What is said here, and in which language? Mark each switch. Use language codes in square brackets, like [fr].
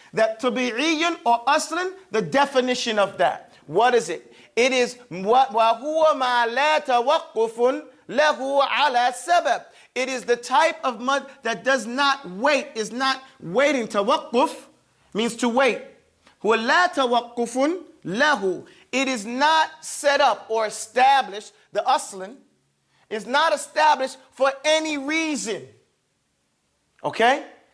[en] That tabi'iyan or aslan, the definition of that. What is it? It is [ar] وَهُوَ مَا لَا تَوَقُّفٌ لَهُ عَلَى سَبَبٍ. [en] It is the type of mud that does not wait, is not waiting. Tawaqquf means to wait. [ar] هُوَ لَا تَوَقُّفٌ لَهُ. [en] It is not set up or established, the aslan is not established for any reason. Okay?